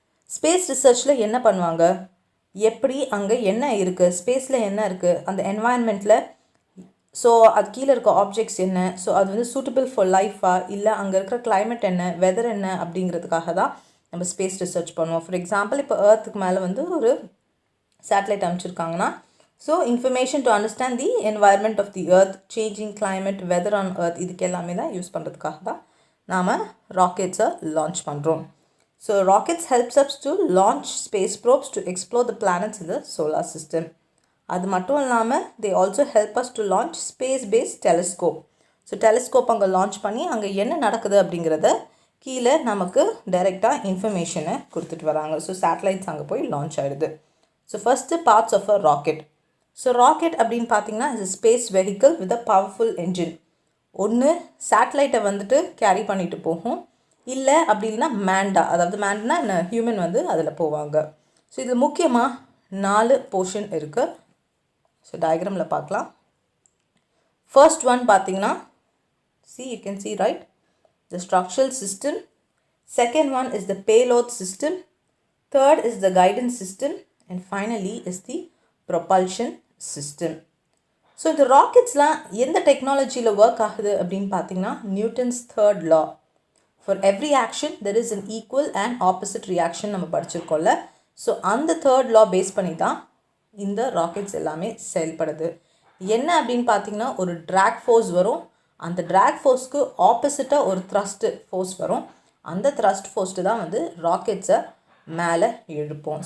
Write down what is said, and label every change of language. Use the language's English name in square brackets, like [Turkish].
[Tamil] Space ரிசர்ச்சில் என்ன பண்ணுவாங்க, எப்படி அங்கே என்ன இருக்குது, ஸ்பேஸில் என்ன இருக்குது, அந்த என்வாயன்மெண்ட்டில், ஸோ அது கீழே இருக்க ஆப்ஜெக்ட்ஸ் என்ன, ஸோ அது வந்து சூட்டபிள் ஃபார் லைஃபா, இல்லை அங்கே இருக்கிற கிளைமேட் என்ன, வெதர் என்ன அப்படிங்கிறதுக்காக தான் நம்ம ஸ்பேஸ் ரிசர்ச் பண்ணுவோம். ஃபார் எக்ஸாம்பிள் இப்போ எர்த்துக்கு மேலே வந்து ஒரு satellite அனுப்பிச்சிருக்காங்கன்னா, so [English] information to understand the environment of the earth, changing climate, weather on earth, [Tamil] இதுக்கு எல்லாமே தான் யூஸ் பண்ணுறதுக்காக தான் நாம் ராக்கெட்ஸை லான்ச் பண்ணுறோம். [English] So rockets helps us to launch space probes to explore the planets in the solar system. [Tamil] அது மட்டும் இல்லாமல் [English] they also help us to launch space based telescope. [Tamil] So telescope அங்கே லான்ச் பண்ணி அங்கே என்ன நடக்குது அப்படிங்கிறத கீழே நமக்கு டைரெக்டாக இன்ஃபர்மேஷனை கொடுத்துட்டு வராங்க. ஸோ சேட்டலைட்ஸ் அங்கே போய் லான்ச் ஆகிடுது. So [English] First parts of a rocket. So rocket [Tamil] அப்படின்னு பார்த்தீங்கன்னா [English] Is space vehicle with a powerful engine. [Tamil] ஒன்று சேட்டலைட்டை வந்துட்டு கேரி பண்ணிட்டு போகும், இல்லை அப்படி இல்லைன்னா மேண்டா, அதாவது மேண்டா என்ன ஹியூமன் வந்து அதில் போவாங்க. ஸோ இதில் முக்கியமாக 4 போர்ஷன் இருக்குது. ஸோ டயக்ராமில் பார்க்கலாம். [English] first one [Tamil] பார்த்தீங்கன்னா [English] you can see right, the structural system. Second one is the payload system. Third is the guidance system. And finally is the propulsion system. [Tamil] So இந்த ராக்கெட்ஸ்லாம் எந்த டெக்னாலஜியில் ஒர்க் ஆகுது அப்படின்னு பார்த்தீங்கன்னா Newton's third law. [English] for every action there is an equal and opposite reaction [Tamil] நம்ம படிச்சிருக்கோம்ல. So அந்த third law base பண்ணி தான் இந்த ராக்கெட்ஸ் எல்லாமே செயல்படுது. என்ன அப்படின்னு பார்த்தீங்கன்னா ஒரு ட்ராக் ஃபோர்ஸ் வரும், அந்த ட்ராக் ஃபோர்ஸ்க்கு ஆப்போசிட்டாக ஒரு த்ரஸ்ட் ஃபோர்ஸ் வரும், அந்த த்ரஸ்ட் ஃபோர்ஸ்ட்டு தான் வந்து ராக்கெட்ஸை மேலே எழுப்போம்.